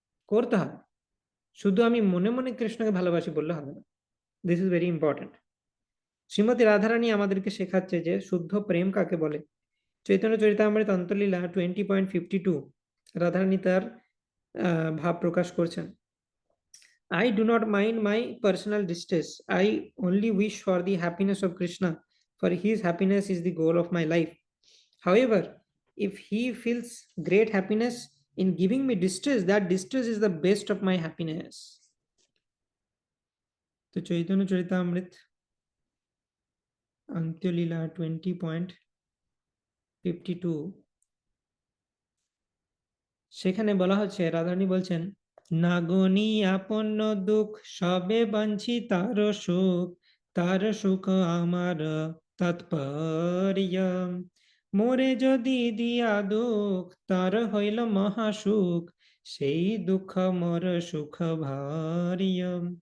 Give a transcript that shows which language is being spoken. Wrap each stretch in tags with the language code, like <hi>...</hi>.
<bn>করতে হবে, শুধু আমি মনে মনে কৃষ্ণকে ভালোবাসি বললে হবে না।</bn> <en>This is very important.</en> <bn>Shrimati Radharani আমাদেরকে শেখাচ্ছে যে শুদ্ধ প্রেম কাকে বলে। চৈতন্য চরিতামৃত অন্তলীলা 20.52 রাধারানী তার ভাব প্রকাশ করছেন।</bn> <en>I do not mind my personal distress. I only wish for the happiness of Krishna, for his happiness is the goal of my life. However, if he feels great happiness in giving me distress, that distress is the best of my happiness.</en> <bn>তো চৈতন্য চরিতামৃত অন্ত্যলীলা 20.52 সেখানে বলা হচ্ছে, রাধারানী বলছেন, নাগনি আপন্ন দুঃখ সবে বাঞ্ছি তার সুখ, তার সুখ আমার তাৎপর্য, মোরে যদি দিয়া দুঃখ তার হইল মহাসুখ, সেই দুঃখ মোর সুখ ভার্য।</bn>